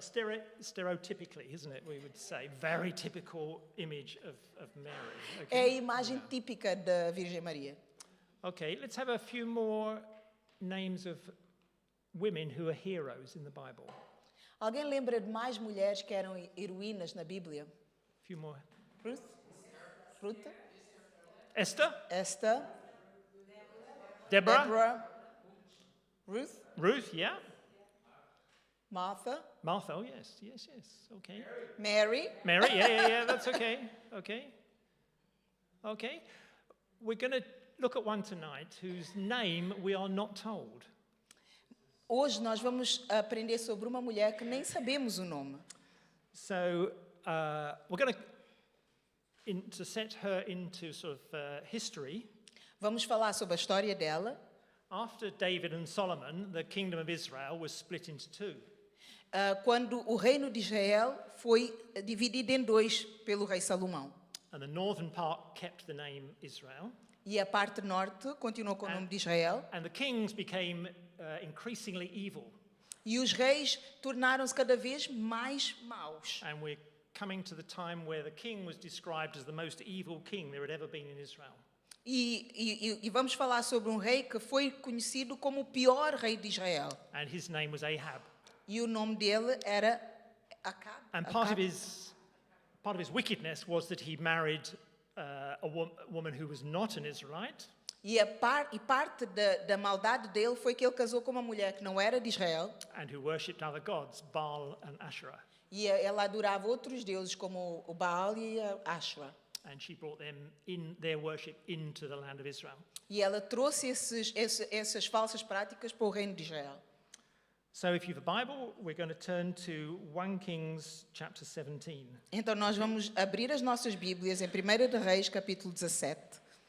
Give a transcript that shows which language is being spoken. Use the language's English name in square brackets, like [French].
[English] Stereotypically, isn't it? We would say very typical image of Mary. [Portuguese] É a [English] Okay. [Portuguese] imagem típica da Virgem Maria. [English] Okay, let's have a few more names of women who are heroes in the Bible. [Portuguese] Alguém lembra de mais mulheres que eram heroínas na Bíblia? [English] A few more. Ruth? Ruth? Esther, Esther? Deborah, Deborah? Ruth? Ruth, yeah. Martha? Martha, oh yes. Okay. Mary? Mary, yeah, that's okay. Okay. We're going to look at one tonight whose name we are not told. [Portuguese] Hoje nós vamos aprender sobre uma mulher que nem sabemos o nome. [English] So we're going to set her into sort of history. [Portuguese] Vamos falar sobre a história dela. [English] After David and Solomon, the kingdom of Israel was split into two. [Portuguese] Quando o reino de Israel foi dividido em dois pelo rei Salomão. [English] And the northern part kept the name Israel. [Portuguese] E a parte norte continuou com o nome de Israel. [English] And the kings became increasingly evil. [Portuguese] E os reis tornaram-se cada vez mais maus. [English] And we're coming to the time where the king was described as the most evil king there had ever been in Israel. [Portuguese] E vamos falar sobre um rei que foi conhecido como o pior rei de Israel. [English] And his name was Ahab. [Portuguese] E o nome dele era Acab. [English] And part of his wickedness was that he married a woman who was not an Israelite. [Portuguese] E parte da maldade dele foi que ele casou com uma mulher que não era de Israel. [English] And who worshipped other gods, Baal and Asherah. [Portuguese] E ela adorava outros deuses como o Baal e a Asherah. [English] And she brought them in their worship into the land of Israel. [Portuguese] E ela trouxe essas falsas práticas para o reino de Israel. [English] So if you have a Bible, we're going to turn to 1 Kings chapter 17. [Portuguese] Então nós vamos abrir as nossas Bíblias em 1 de Reis, capítulo 17.